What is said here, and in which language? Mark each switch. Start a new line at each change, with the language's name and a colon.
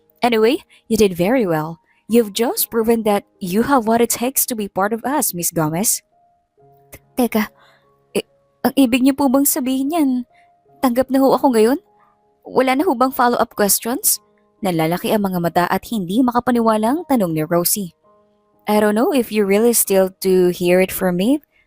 English: Anyway, you did very well. You've just proven that you have what it takes to be part of us, Miss Gomez.
Filipino: Teka, ang ibig niyo po bang sabihin yan? Tanggap na ho ako ngayon? Wala na ho bang follow-up questions? Nalalaki ang mga mata at hindi makapaniwalang tanong ni Rosie.
English: I don't know if you really still to hear it from me.